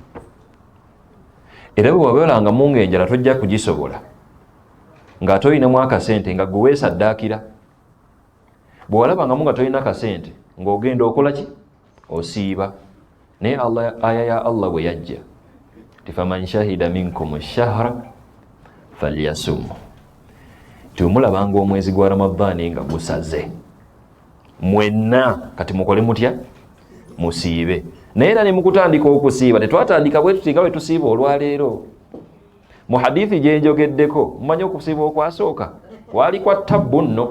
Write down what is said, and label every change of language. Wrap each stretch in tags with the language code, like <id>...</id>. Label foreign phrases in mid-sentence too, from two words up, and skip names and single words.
<lg>Era bwe wabeerangamu ng'enjala tojja kugisobola ng'ate olinamu akasente nga gwe weesaddaakira. Bwe walabangamu nga tolina kasente ng'ogenda okola ki? Osiiba. Naye aya ya Allah bwe yajja ti</lg> <ar>فمن شهد منكم الشهر فليصم.</ar> <lg>Tumulabanga omwezi gwa Ramadhaani nga gusaze mwenna kati mukole mutya? Musiibe. Naye era ne mukutandika okusiiba tetwatandika bwe tuti nga bwe tusiiba olwaleero. Mu hadithi gye njogeddeko mumanyi okusiiba okwasooka kwali kwa ttabbu nno.</lg>